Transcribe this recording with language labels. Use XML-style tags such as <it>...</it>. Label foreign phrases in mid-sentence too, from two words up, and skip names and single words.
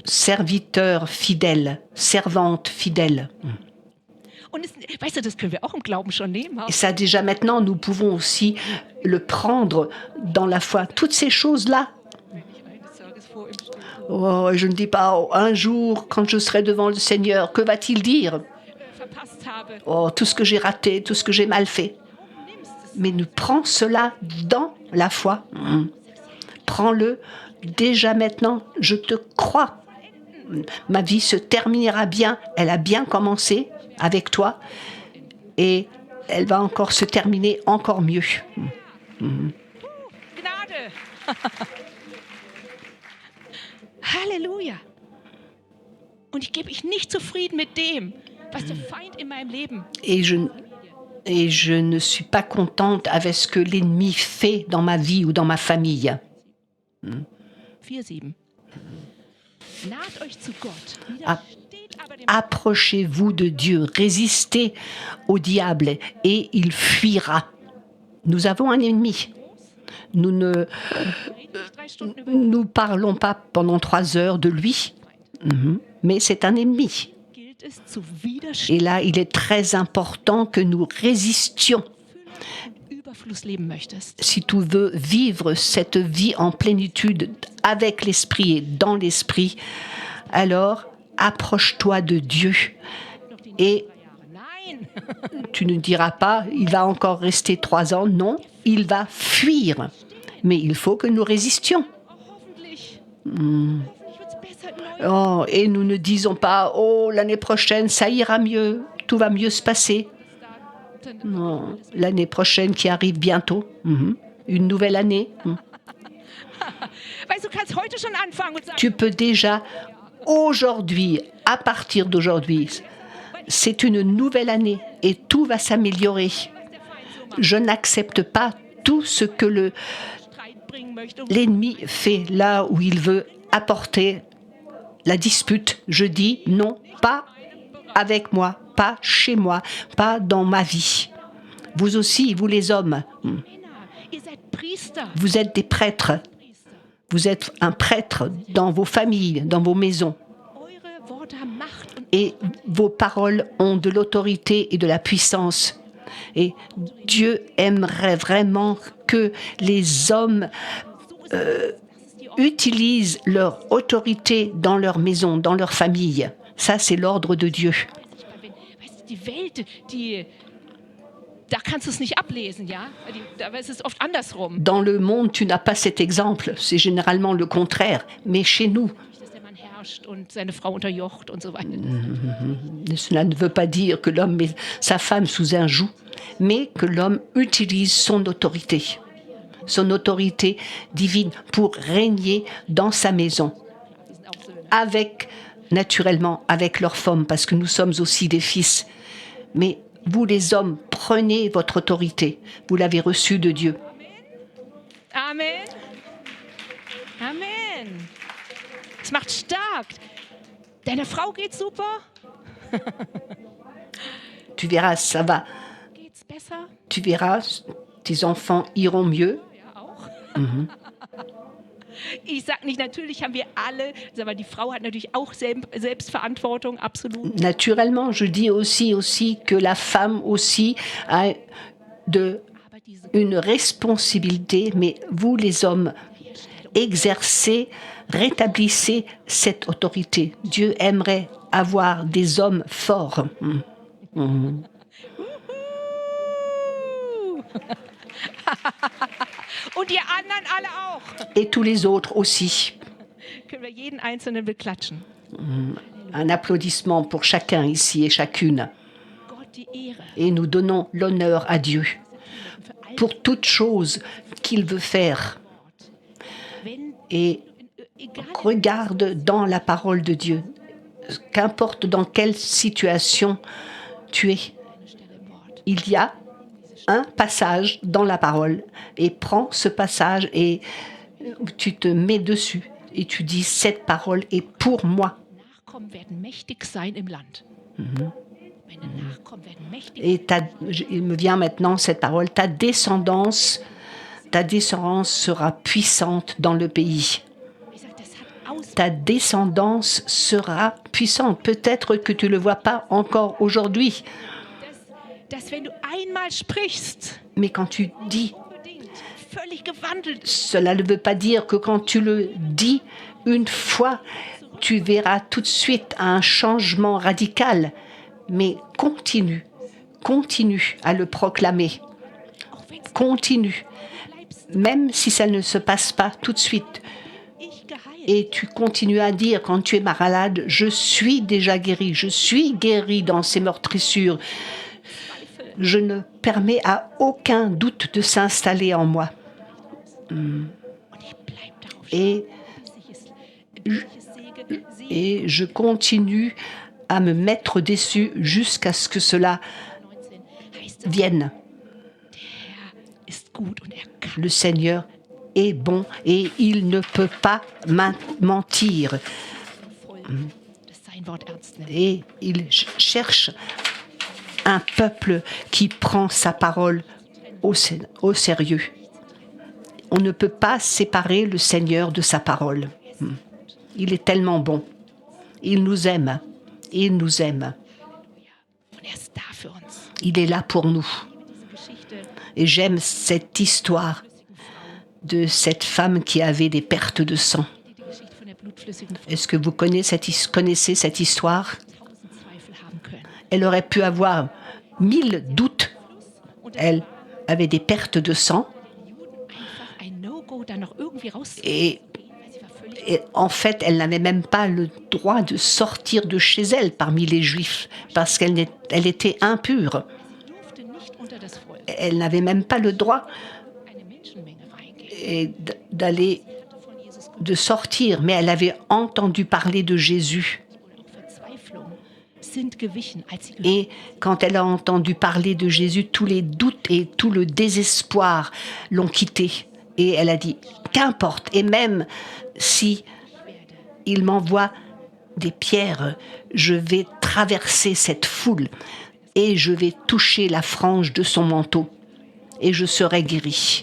<fr>serviteur fidèle, servante fidèle.</fr> <de>Und weißt du, das können wir auch im Glauben schon nehmen.</de> <fr>Et ça déjà maintenant, nous pouvons aussi le prendre dans la foi. Toutes ces choses-là,</fr> <de>Wenn ich eines Tages vor ihm stehe,</de> <fr>oh, je ne dis pas oh, un jour quand je serai devant le Seigneur, que va-t-il dire?</fr> <de>verpasst habe,</de> <fr>Oh, tout ce que j'ai raté, tout ce que j'ai mal fait.</fr> <de>nimmst es</de> <fr>Mais nous prends cela dans la foi. Prends-le déjà maintenant. Je te crois. Ma vie se terminera bien. Elle a bien commencé avec toi. Et elle va encore se terminer encore mieux.</fr> <de>Gnade. Halleluja. Und ich gebe mich nicht zufrieden mit dem, was der Feind in meinem Leben.</de> <fr>Et je ne suis pas contente avec ce que l'ennemi fait dans ma vie ou dans ma famille. 4,7.</fr> <de>Naht euch zu Gott. Ah. Widersteht aber dem</de> <fr>Approchez-vous de Dieu, résistez au diable et il fuira. Nous avons un ennemi. Nous ne</fr> <de>Reden nicht 3 Stunden über</de> <fr>nous parlons pas pendant 3 heures de lui, mais c'est un ennemi.</fr> <de>gilt es zu widerstehen,</de> <fr>Et là, il est très important que nous résistions.</fr> <de>Überfluss leben möchtest.</de> <fr>Si tu veux vivre cette vie en plénitude avec l'esprit et dans l'esprit, alors approche-toi de Dieu.</fr> <de>Noch die</de> <fr>Et</fr> <de>3 Jahre. Nein.</de> <fr>tu ne diras pas, il va encore rester 3 ans. Non, il va fuir. Mais il faut que nous résistions.</fr> <de>Hoffentlich. Hoffentlich wird's besser im neuen.</de> <fr>Oh, et nous ne disons pas, oh, l'année prochaine, ça ira mieux, tout va mieux se passer. Non, l'année prochaine qui arrive bientôt, une nouvelle année.</fr> <de>Weißt du, kannst heute schon anfangen und sagen,</de> <fr>Tu peux déjà, aujourd'hui, à partir d'aujourd'hui, c'est une nouvelle année et tout va s'améliorer.</fr> <de>was der Feind so macht.</de> <fr>Je n'accepte pas tout ce que</fr> <de>Streit bringen möchte.</de> <fr>l'ennemi fait là où il veut apporter la dispute. Je dis non, pas avec moi, pas chez moi, pas dans ma vie. Vous aussi, vous les hommes,</fr> <de>Männer, ihr seid Priester.</de> <fr>vous êtes des prêtres.</fr> <de>Priester.</de> <fr>Vous êtes un prêtre dans vos familles, dans vos maisons. Eure Worte haben Macht und Et vos paroles ont de l'autorité et de la puissance. Et Dieu aimerait vraiment que les hommes utilisent leur autorité dans leur maison, dans leur famille. Ça, c'est l'ordre de Dieu.</fr> <de>weißt du, die Welt, da kannst du es nicht ablesen, ja? Da ist es oft andersrum.</de> <fr>Dans le monde, tu n'as pas cet exemple. C'est généralement le contraire. Mais chez nous,</fr> <de>Dass der Mann herrscht und seine Frau unterjocht und so weiter.</de> <fr>cela ne veut pas dire que l'homme met sa femme sous un joug, mais que l'homme utilise son autorité divine pour régner dans sa maison,</fr> <de>Die sind auch Söhne.</de> <fr>avec, naturellement, avec leurs femmes, parce que nous sommes aussi des fils. Mais vous les hommes, prenez votre autorité. Vous l'avez reçue de Dieu. Amen. Amen.</fr> <de>Es macht stark. Deiner Frau geht's super?</de> <fr>Tu verras, ça va.</fr> <de>Geht's besser?</de> <fr>Tu verras, tes enfants iront mieux.</fr> <de>Ja, auch. Ich sag nicht, natürlich haben wir alle, sag mal, die Frau hat natürlich auch Selbstverantwortung, absolut.</de> <fr>Naturellement, je dis aussi que la femme aussi a</fr> <de>Aber diese</de> <fr>une responsabilité, mais vous les hommes, exercez, rétablissez cette autorité. Dieu aimerait avoir des hommes forts.</fr> <de>Und die anderen alle auch.</de> <fr>Et tous les autres aussi.</fr> <de>Können wir jeden Einzelnen beklatschen.</de> <fr>Un applaudissement pour chacun ici et chacune.</fr> <de>Gott die Ehre.</de> <fr>Et nous donnons l'honneur à Dieu</fr> <de>Für all</de> <fr>pour toute chose qu'il veut faire.</fr> <de>wenn,</de> <fr>Et</fr> <de>egal</de> <fr>regarde dans la parole de Dieu. Qu'importe dans quelle situation tu es,</fr> <de>eine Stelle im Wort.</de> <fr>il y a un passage dans la parole. Et prends ce passage et tu te mets dessus. Et tu dis, cette parole est pour moi.</fr> <de>Nachkommen werden mächtig sein im Land. Meine Nachkommen werden mächtig</de> <fr>Et il me vient maintenant cette parole, ta descendance sera puissante dans le pays.</fr> <de>Ich sag, das hat Auswirkungen.</de> <fr>Ta descendance sera puissante. Peut-être que tu ne le vois pas encore aujourd'hui,</fr> <de>Dass wenn du einmal sprichst,</de> <fr>mais quand tu dis,</fr> <de>unbedingt völlig gewandelt ist.</de> <fr>cela ne veut pas dire que quand tu le dis une fois, tu verras tout de suite un changement radical. Mais continue à le proclamer.</fr> <de>Auch wenn</de> <fr>continue, même si ça ne se passe pas tout de suite.</fr> <de>Ich geheilt.</de> <fr>Et tu continues à dire quand tu es malade, je suis déjà guéri, je suis guéri dans ces meurtrissures. Je ne permets à aucun doute de s'installer en moi.</fr> <de>Und ich bleib darauf</de> <fr>Et,</fr> <de>bis ich es sehe.</de> <fr>et je continue à me mettre dessus jusqu'à ce que cela</fr> <de>19 heißt es,</de> <fr>vienne.</fr> <de>der Herr ist gut und er kann.</de> <fr>Le Seigneur est bon et il ne peut pas mentir.</fr> <de>Voll, das sein Wort ernst nimmt.</de> <fr>Et il cherche un peuple qui prend sa parole au sérieux. On ne peut pas séparer le Seigneur de sa parole. Il est tellement bon. Il nous aime. Il nous aime.</fr> <de>Und er ist da für uns.</de> <fr>Il est là pour nous.</fr> <de>Diese Geschichte</de> <fr>Et j'aime cette histoire de cette femme qui avait des pertes de sang.</fr> <de>die Geschichte von der blutflüssigen Frau,</de> <fr>Est-ce que vous connaissez cette histoire?</fr> <de>1000 Zweifel haben können.</de> <fr>Elle aurait pu avoir 1000 doutes. Elle avait des pertes de sang</fr> <de>Die Juden einfach ein No-Go da noch irgendwie rauszugehen,</de> <fr>et,</fr> <de>weil sie war völlig</de> <fr>et en fait, elle n'avait même pas le droit de sortir de chez elle parmi les Juifs parce elle était impure.</fr> <de>durfte nicht unter das Volk</de> <fr>Elle n'avait même pas le droit</fr> <de>eine Menschenmenge reingehen.</de> <fr>et d'aller,</fr> <de>Von Jesus</de> <fr>de sortir, mais elle avait entendu parler de Jésus.</fr> <de>und auch Verzweiflung sind gewichen, als sie gehört</de> <fr>Et quand elle a entendu parler de Jésus, tous les doutes et tout le désespoir l'ont quittée. Et elle a dit, qu'importe, et même si il m'envoie des pierres, je vais traverser cette foule et je vais toucher la frange de son manteau et je serai guérie.</fr>